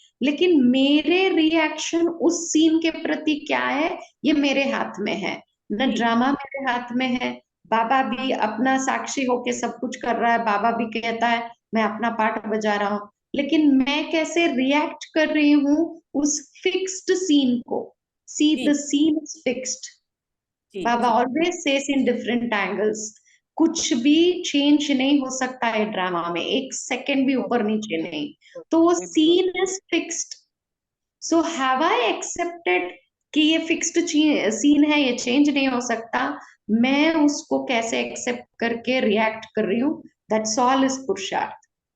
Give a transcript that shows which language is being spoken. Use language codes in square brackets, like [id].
[hi] लेकिन मेरे रिएक्शन उस सीन के प्रति क्या है, ये मेरे हाथ में है। न ड्रामा मेरे हाथ में है, बाबा भी अपना साक्षी होके सब कुछ कर रहा है, बाबा भी कहता है मैं अपना पार्ट बजा रहा हूँ, लेकिन मैं कैसे रिएक्ट कर रही हूँ उस फिक्स्ड सीन को। [en] See, the scene is fixed. Baba always says in different angles. [hi] कुछ भी चेंज नहीं हो सकता है ड्रामा में, एक सेकंड भी ऊपर नीचे नहीं, तो वो [en] Scene is fixed. So have I accepted [hi] कि ये फिक्स्ड सीन है, ये चेंज नहीं हो सकता। मैं उसको कैसे एक्सेप्ट करके रिएक्ट कर रही हूँ, [en] that's all is [hi] पुरुषार्थ।